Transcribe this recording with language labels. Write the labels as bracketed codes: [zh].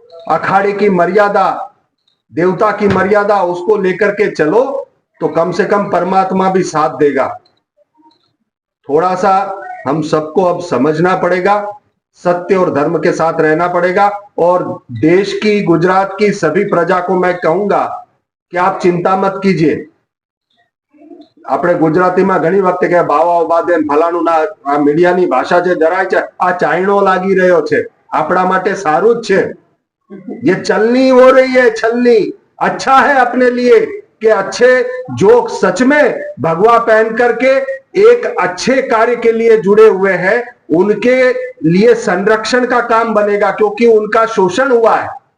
[hi] अखाड़े की मर्यादा, देवता की मर्यादा, उसको लेकर के चलो तो कम से कम परमात्मा भी साथ देगा। थोड़ा सा हम सबको अब समझना पड़ेगा, सत्य और धर्म के साथ रहना पड़ेगा। और देश की, गुजरात की सभी प्रजा को मैं कहूंगा कि आप चिंता मत कीजिए। [gu] આપણે ગુજરાતીમાં ઘણી વખતે કે બાવાઓ બાદે ફલાણું ના, આ મીડિયાની ભાષા જે ધરાય છે, આ ચાઇણો લાગી રહ્યો છે, આપણા માટે સારું જ છે। [hi] ये छलनी हो रही है, छलनी। अच्छा है अपने लिए कि अच्छे जो सच में भगवा पहन करके एक अच्छे कार्य के लिए जुड़े हुए हैं, उनके लिए संरक्षण का काम बनेगा, क्योंकि उनका शोषण हुआ है।